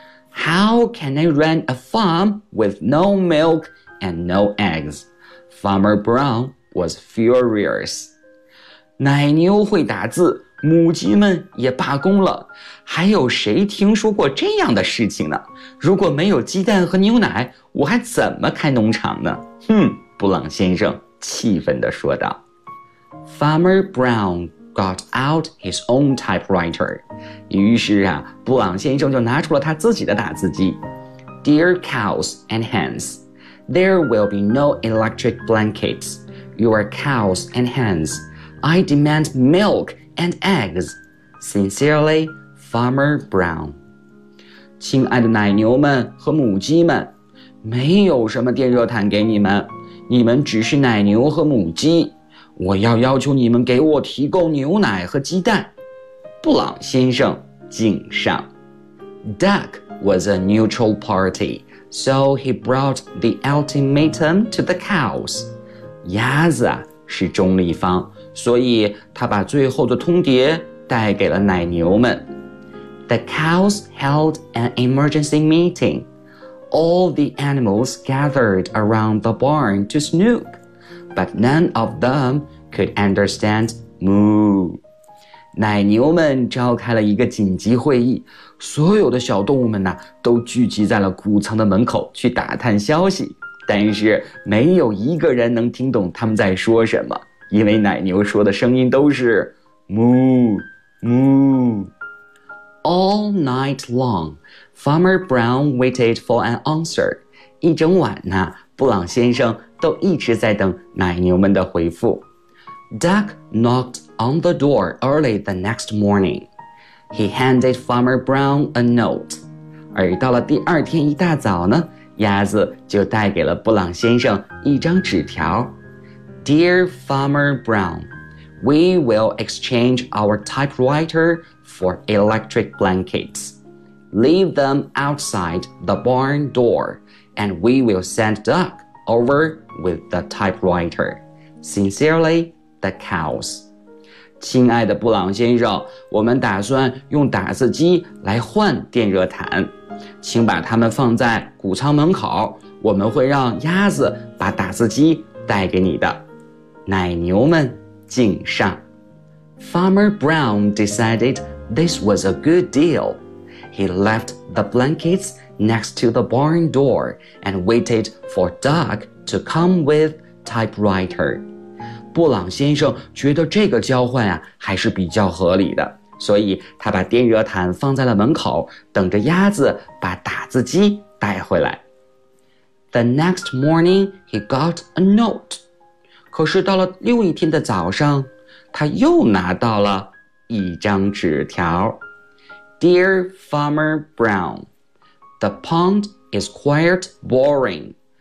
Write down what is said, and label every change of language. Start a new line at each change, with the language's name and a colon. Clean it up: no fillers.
English: How can I run a farm with no milk and no eggs? Farmer Brown was furious.
Chinese: 奶牛会打字，母鸡们也罢工了，还有谁听说过这样的事情呢？如果没有鸡蛋和牛奶，我还怎么开农场呢？哼，布朗先生气愤地说道。
English: Farmer Brown got out his own typewriter.
Chinese: 于是啊，布朗先生就拿出了他自己的打字机。
English: Dear cows and hens, there will be no electric blankets. Your cows and hens, I demand milk. And eggs. Sincerely, Farmer Brown.
Chinese: 亲爱的奶牛们和母鸡们，没有什么电热毯给你们，你们只是奶牛和母鸡，我要要求你们给我提供牛奶和鸡蛋。布朗先生敬上。
English: Duck was a neutral party, so he brought the ultimatum to the cows.
Chinese: 鸭子是中立方，所以他把最后的通牒带给了奶牛们。
English: The cows held an emergency meeting. All the animals gathered around the barn to snoop, but none of them could understand moo.
Chinese: 奶牛们召开了一个紧急会议，所有的小动物们呢，都聚集在了谷仓的门口去打探消息，但是没有一个人能听懂他们在说什么。因为奶牛说的声音都是 moo, moo.
English: All night long, Farmer Brown waited for an answer.
Chinese: 一整晚呢，布朗先生都一直在等奶牛们的回复。
English: Duck knocked on the door early the next morning. He handed Farmer Brown a note.
Chinese: 而到了第二天一大早呢，鸭子就带给了布朗先生一张纸条。
English: Dear Farmer Brown, we will exchange our typewriter for electric blankets. Leave them outside the barn door, and we will send Duck over with the typewriter. Sincerely, the cows.
Chinese: 亲爱的布朗先生，我们打算用打字机来换电热毯，请把它们放在谷仓门口，我们会让鸭子把打字机带给你的。奶牛们敬上。
English: Farmer Brown decided this was a good deal. He left the blankets next to the barn door and waited for Duck to come with typewriter.
Chinese: 布朗先生觉得这个交换啊还是比较合理的，所以他把电热毯放在了门口，等着鸭子把打字机带回来。
English: The next morning, he got a note.
Chinese: 可是到了又一天的早上，他又拿到了一张纸条。
English: Dear Farmer Brown, the pond is quite boring.